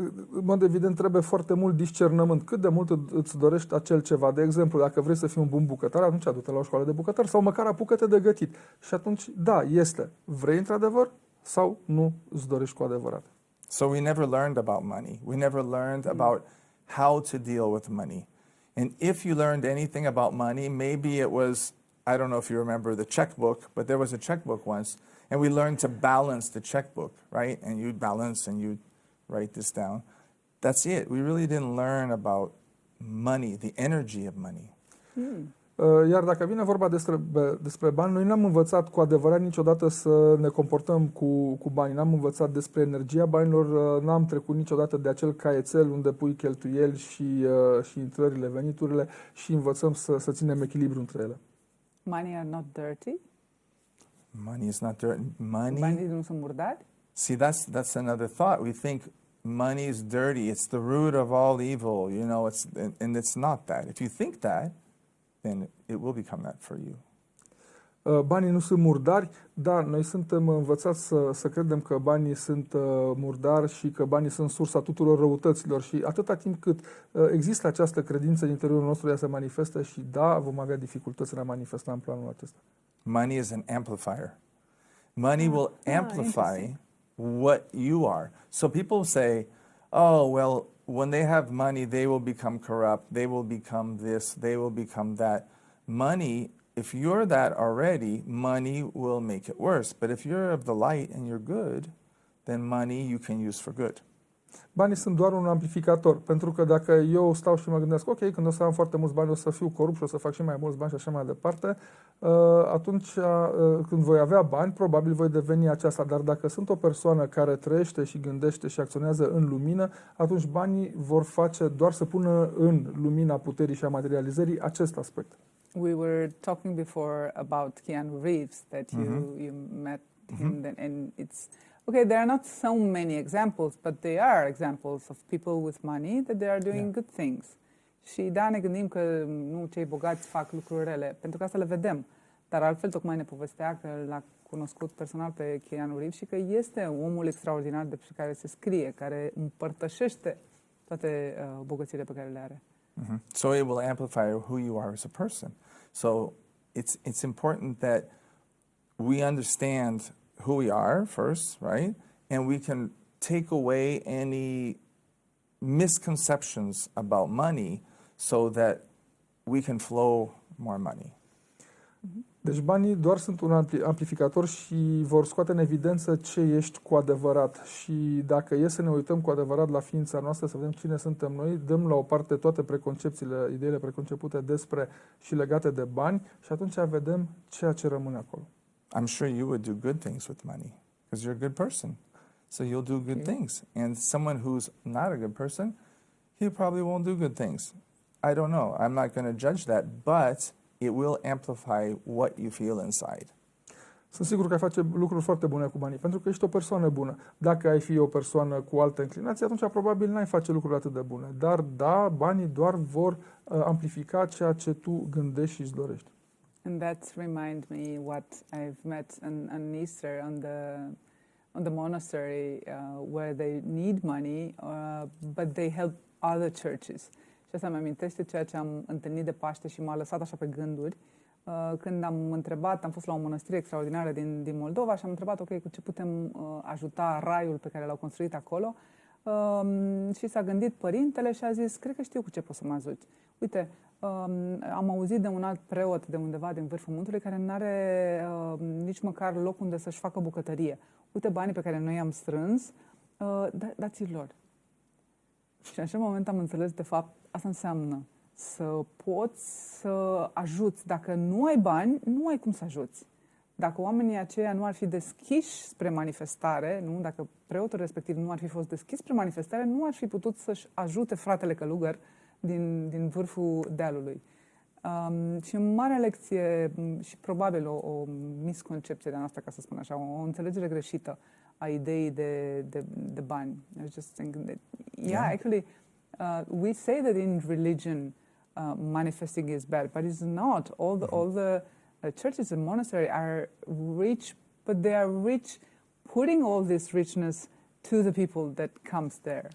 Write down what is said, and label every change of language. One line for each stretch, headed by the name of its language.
Romanian: În mod evident, trebuie foarte mult discernământ. Cât de mult îți dorești acel ceva. De exemplu, dacă vrei să fii un bun bucătar, atunci du-te la o școală de bucătar sau măcar apucă-te de gătit. Și atunci, da, este. Vrei într-adevăr sau nu îți dorești cu adevărat?
English: So we never learned about money. We never learned about how to deal with money. And if you learned anything about money, maybe it was, I don't know if you remember the checkbook, but there was a checkbook once, and we learned to balance the checkbook, right? And you'd balance and you'd write this down. That's it. We really didn't learn about money, the energy of money.
Romanian: Iar dacă vine vorba despre bani, noi n-am învățat cu adevărat niciodată să ne comportăm cu banii. N-am învățat despre energia banilor, n-am trecut niciodată de acel caietel unde pui cheltuieli și intrările, veniturile și învățăm să ținem echilibru între ele.
English: Money are not dirty? Money is not dirty.
Romanian: Banii nu sunt murdari?
English: See, that's another thought. We think money is dirty. It's the root of all evil. You know, and it's not that. If you think that, then it will become that for you.
Romanian: Banii nu sunt murdari, dar noi suntem învățați să credem că banii sunt murdari și că banii sunt sursa tuturor răutăților și atâta timp cât există această credință în interiorul nostru, ea se manifestă și da, vom avea dificultăți în a manifesta în planul acesta.
English: Money is an amplifier. Money will amplify what you are. So people say, oh, well, when they have money, they will become corrupt, they will become this, they will become that. Money, if you're that already, money will make it worse. But if you're of the light and you're good, then money you can use for good.
Romanian: Banii sunt doar un amplificator, pentru că dacă eu stau și mă gândesc, ok, când o să am foarte mulți bani, o să fiu corupt și o să fac și mai mulți bani și așa mai departe, atunci când voi avea bani, probabil voi deveni aceasta. Dar dacă sunt o persoană care trăiește și gândește și acționează în lumină, atunci banii vor face doar să pună în lumina puterii și a materializării acest aspect.
English: We were talking before about Keanu Reeves, that you met him, and it's okay. There are not so many examples, but there are examples of people with money that they are doing good things.
Romanian: Și da, ne gândim că nu cei bogați fac lucruri rele, pentru că asta le vedem. Dar altfel, tocmai ne povestea că l-a cunoscut personal pe Keanu Reeves și că este omul extraordinar de care se scrie, care împărtășește toate bogățiile pe care le are.
English: So it will amplify who you are as a person. So it's important that we understand who we are first, right? And we can take away any misconceptions about money so that we can flow more money.
Romanian: Deci banii doar sunt un amplificator și vor scoate în evidență ce ești cu adevărat. Și dacă e să ne uităm cu adevărat la ființa noastră, să vedem cine suntem noi, dăm la o parte toate preconcepțiile, ideile preconcepute despre și legate de bani și atunci vedem ceea ce rămâne acolo.
English: I'm sure you would do good things with money because you're a good person. So you'll do good things. And someone who's not a good person, he probably won't do good things. I don't know. I'm not going to judge that, but it will amplify what you feel inside.
Romanian: Sunt sigur că ai face lucruri foarte bune cu banii, pentru că ești o persoană bună. Dacă ai fi o persoană cu altă inclinație, atunci probabil n-ai face lucruri atât de bune. Dar da, banii doar vor amplifica ceea ce tu gândești și îți dorești.
English: And that reminds me what I've met on Easter on the monastery where they need money, but they help other churches.
Romanian: Și asta mi amintește ceea ce am întâlnit de Paște și m-a lăsat așa pe gânduri. Când am întrebat, am fost la o mănăstire extraordinară din Moldova și am întrebat, ok, cu ce putem ajuta raiul pe care l-au construit acolo? Și s-a gândit părintele și a zis, cred că știu cu ce poți să mă ajut. Uite, am auzit de un alt preot de undeva din vârful muntelui care nu are nici măcar loc unde să-și facă bucătărie. Uite banii pe care noi i-am strâns, dați-l lor. Și în acel moment am înțeles, de fapt, asta înseamnă să poți să ajuți. Dacă nu ai bani, nu ai cum să ajuți. Dacă oamenii aceia nu ar fi deschiși spre manifestare, nu? Dacă preotul respectiv nu ar fi fost deschis spre manifestare, nu ar fi putut să-și ajute fratele călugăr din vârful dealului. Și o mare lecție și probabil o misconcepție de-a noastră, ca să spun așa, o înțelegere greșită a ideii de bani.
English: I was just thinking that, actually, we say that in religion manifesting is bad, but it's not. All the churches and monasteries are rich, but they are rich putting all this richness to the people that comes there.